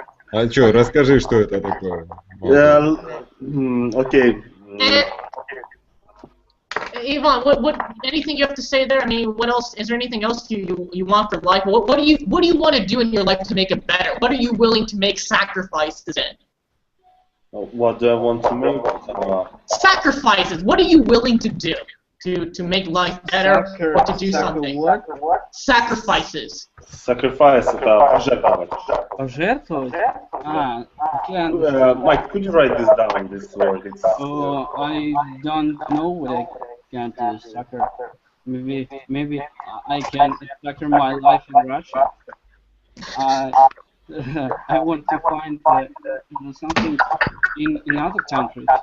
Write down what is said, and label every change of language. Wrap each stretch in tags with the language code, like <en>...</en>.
<ru>А чё, расскажи, что это такое.</ru> <en>Okay. Ivan, what anything you have to say there? I mean, what else? Is there anything else you want for life? What do you want to do in your life to make it better? What are you willing to make sacrifices in? What do I want to make? Sacrifices. What are you willing to do to make life better or to do something? What? Sacrifices.</en> <ru>Sacrifice это пожертвовать. Пожертвовать?</ru> <en>Mike, could you write this down? This word. It's, I don't know what I can do. Soccer. Maybe I can soccer my life in Russia. I want to find something in other countries.</en>